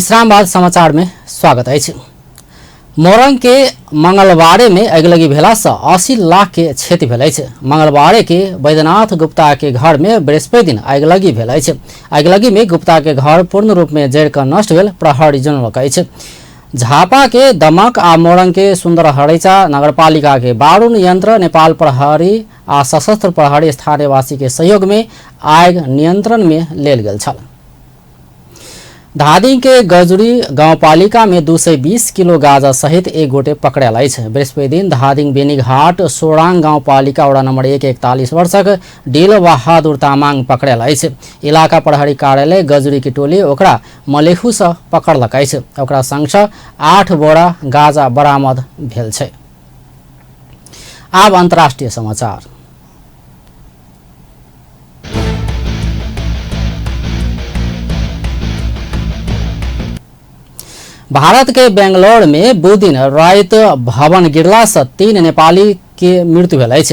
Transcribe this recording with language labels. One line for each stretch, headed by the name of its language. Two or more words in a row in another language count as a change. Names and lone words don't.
Maithili: विश्राम बाद समाचार में स्वागत है। मोरंग के मंगलवारे में अगिलगी भेला से 80 लाख के क्षति भेल अछि। मंगलवारे के वैद्यनाथ गुप्ता के घर में बृहस्पति दिन अगिलगी भेल अछि। अगिलगी में गुप्ता के घर पूर्ण रूप में जरि कऽ नष्ट भेल प्रहरी जनौलक अछि। झापा के दमक आ मोरंग के सुन्दरहरैचा नगरपालिका के बारूद यंत्र नेपाल प्रहरी आ सशस्त्र प्रहरी स्थानीयवासी के सहयोग में आगि नियंत्रण में लेल गेल छल। धादिङ के गजुरी गाउँपालिका में 220 किलो गाजा सहित एक गोटे पकड़ायल अछि। बृहस्पति दिन धादिङ बेनीघाट सोराङ गाउँपालिका वडा नंबर 1 41 वर्षक डिल बहादुर तामाङ पकड़ायल अछि। इलाका प्रहरी कार्यालय गजुरी की टोली ओकरा मलेखु से पकड़लक अछि। ओकरा संग 8 बोरा गाजा बरामद भेल छै। आब अंतर्राष्ट्रीय समाचार। भारत के बेंगलोर में बुध दिन रात भवन गिरला से 3 नेपाली के मृत्यु भेल अछि।